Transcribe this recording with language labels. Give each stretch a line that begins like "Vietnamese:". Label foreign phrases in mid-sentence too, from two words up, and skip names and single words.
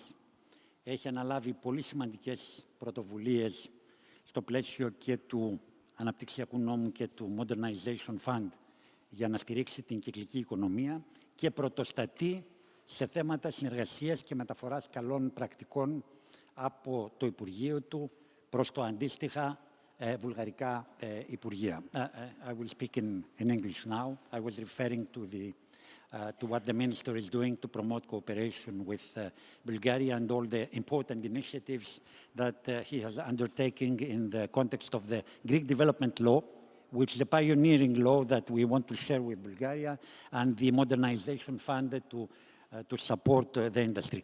Greek: Έχει αναλάβει πολύ σημαντικές πρωτοβουλίες στο πλαίσιο και του Αναπτυξιακού Νόμου και του Modernization Fund για να στηρίξει την κυκλική οικονομία και πρωτοστατεί σε θέματα συνεργασίας και μεταφοράς καλών πρακτικών από το Υπουργείο του προς το αντίστοιχα βουλγαρικά Υπουργεία.
English: I will speak in English now. I was referring to what the Minister is doing to promote cooperation with Bulgaria and all the important initiatives that he has undertaken in the context of the Greek Development Law, which is the pioneering law that we want to share with Bulgaria, and the Modernization Fund to support the industry.